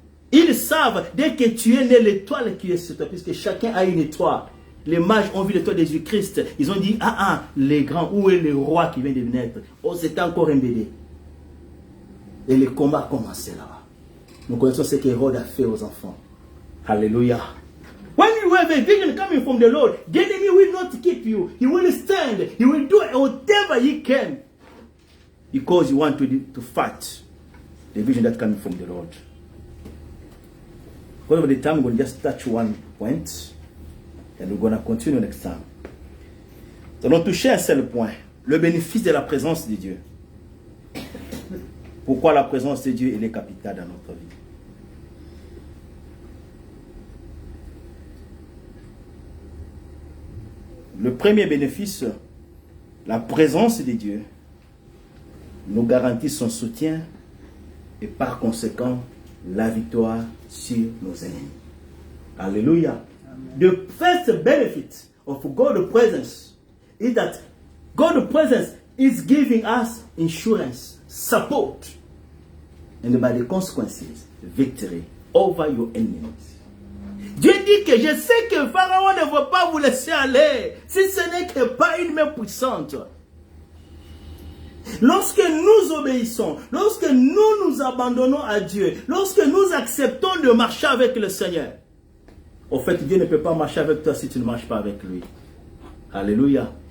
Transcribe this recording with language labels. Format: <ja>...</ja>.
<fr>Ils savent, dès que tu es né, l'étoile qui est sur toi, puisque chacun a une étoile. Les mages ont vu l'étoile de Jésus-Christ. Ils ont dit, les grands, où est le roi qui vient de naître? Oh, c'était encore un bébé. Et le combat a commencé là-bas. Nous connaissons ce qu'Hérode a fait aux enfants. Hallelujah.</fr> <en>When you have a vision coming from the Lord, the enemy will not keep you. He will stand. He will do whatever he can. Because you want to fight the vision that's coming from the Lord. Because of the time, we're going to just touch one point. And we're going to continue next time.</en> <fr>Nous allons toucher un seul point. Le bénéfice de la présence de Dieu. Pourquoi la présence de Dieu est capitale dans notre vie. Le premier bénéfice, la présence de Dieu, nous garantit son soutien et par conséquent la victoire sur nos ennemis. Alléluia.</fr> <en>The first benefit of God's presence is that God's presence is giving us insurance, support, and by the consequences, victory over your enemies.</en> <fr>Dieu dit que je sais que Pharaon ne veut pas vous laisser aller si ce n'est que pas une main puissante. Lorsque nous obéissons, lorsque nous nous abandonnons à Dieu, lorsque nous acceptons de marcher avec le Seigneur, au fait, Dieu ne peut pas marcher avec toi si tu ne marches pas avec lui. Alléluia.</fr>